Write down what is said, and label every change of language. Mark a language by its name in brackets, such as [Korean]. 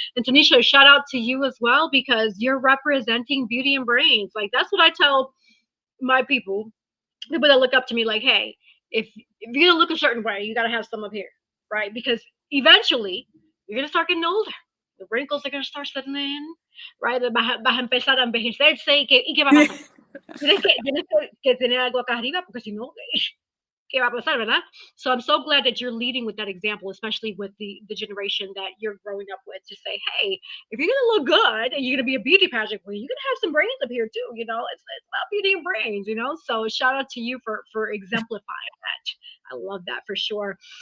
[English] And Tanisha, shout out to you as well because you're representing beauty and brains. Like that's what I tell my people that look up to me like, hey, if you're gonna look a certain way, you gotta have some up here, right? Because eventually you're gonna start getting older. The wrinkles are gonna start setting in, right? [Spanish] Vas a empezar a envejecerse y qué va a pasar? Tienes que tener algo acá arriba porque si no, ¿qué va a pasar, verdad? [English] So I'm so glad that you're leading with that example, especially with the generation that you're growing up with, to say, hey, if you're gonna look good and you're gonna be a beauty pageant queen, you're gonna have some brains up here too. You know, it's about beauty and brains. You know, so shout out to you for exemplifying that. I love that for sure.